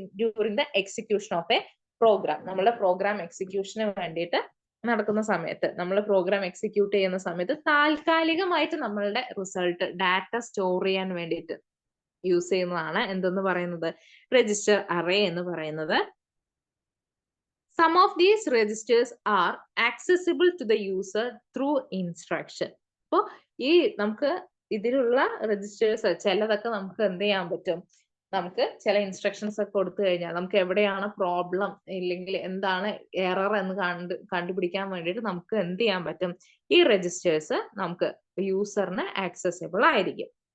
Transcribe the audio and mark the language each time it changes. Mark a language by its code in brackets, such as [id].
[en] during the execution of a program, [ml] നമ്മുടെ programme എക്സിക്യൂഷന് വേണ്ടിയിട്ട് നടക്കുന്ന സമയത്ത്, നമ്മൾ പ്രോഗ്രാം എക്സിക്യൂട്ട് ചെയ്യുന്ന സമയത്ത് താൽക്കാലികമായിട്ട് നമ്മളുടെ റിസൾട്ട് ഡാറ്റ സ്റ്റോർ ചെയ്യാൻ വേണ്ടിയിട്ട് യൂസ് ചെയ്യുന്നതാണ് എന്തെന്ന് പറയുന്നത്? രജിസ്റ്റർ അറേ എന്ന് പറയുന്നത്. [en] Some of these registers are accessible to the user through instruction. [ml] അപ്പോൾ ഈ നമുക്ക് ഇതിലുള്ള രജിസ്റ്റേഴ്സ് ചിലതൊക്കെ നമുക്ക് എന്ത് ചെയ്യാൻ പറ്റും? നമുക്ക് ചില ഇൻസ്ട്രക്ഷൻസ് ഒക്കെ കൊടുത്തു കഴിഞ്ഞാൽ നമുക്ക് എവിടെയാണ് പ്രോബ്ലം ഇല്ലെങ്കിൽ എന്താണ് എറർ എന്ന് കണ്ടുപിടിക്കാൻ വേണ്ടിയിട്ട് നമുക്ക് എന്ത് ചെയ്യാൻ പറ്റും? ഈ രജിസ്റ്റേഴ്സ് നമുക്ക് യൂസറിന് ആക്സസിബിൾ ആയിരിക്കും.